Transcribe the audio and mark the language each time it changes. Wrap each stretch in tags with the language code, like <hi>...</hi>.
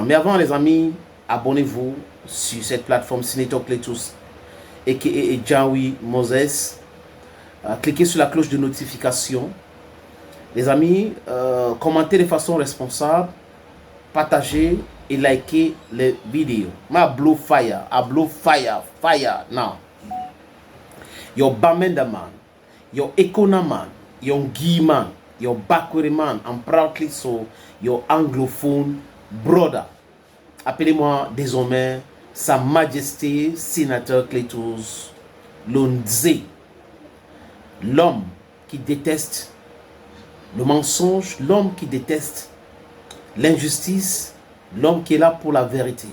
<fr>Mais avant les amis, abonnez-vous sur cette plateforme Senator Cletus aka Jawi Moses. Cliquez sur la cloche de notification. Les amis, commentez de façon responsable, partagez et likez les vidéos.</fr> <en>I blow fire now. Your Bamenda man, your Ekona man, your Guy man, your Bakwere man, I'm proudly so your anglophone brother.</en> <fr>Appelez-moi désormais Sa Majesté Sénateur Cletus Lonze. L'homme qui déteste le mensonge, l'homme qui déteste l'injustice, l'homme qui est là pour la vérité.</fr>